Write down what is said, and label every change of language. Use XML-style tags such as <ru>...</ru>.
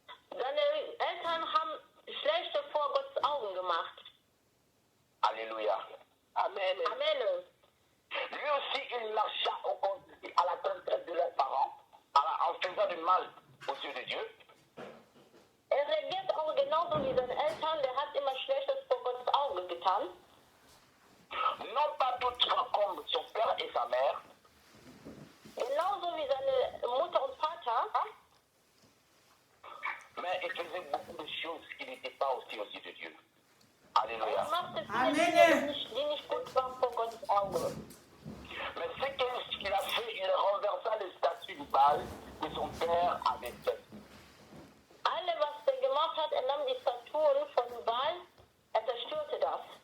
<de>Seine Eltern haben Schlechte vor Gottes Augen gemacht. Alléluia. Amen. Amen.</de> <fr>Lui aussi, il marcha à la contraire de leurs parents, en faisant du mal aux yeux de Dieu.</fr> <de>Reagiert auch genauso wie seine Eltern. Der hat immer Schlechtes vor Gottes Augen getan.</de> <fr>Non pas toutefois comme son père et sa mère,</fr> <de>Genauso wie seine Mutter und Vater.</de> <fr>mais il faisait beaucoup de choses qui n'étaient pas aussi aux yeux de Dieu. Alléluia.</fr> <de>Machte viele Amen. Dinge, die nicht gut waren vor Gottes Augen.</de> <fr>Mais ce qu'il a fait, il renversa les statues du Baal que son père avait faites.</fr> <de>Alle, was er gemacht hat, er nahm die Statuen von Baal, er zerstörte das.</de>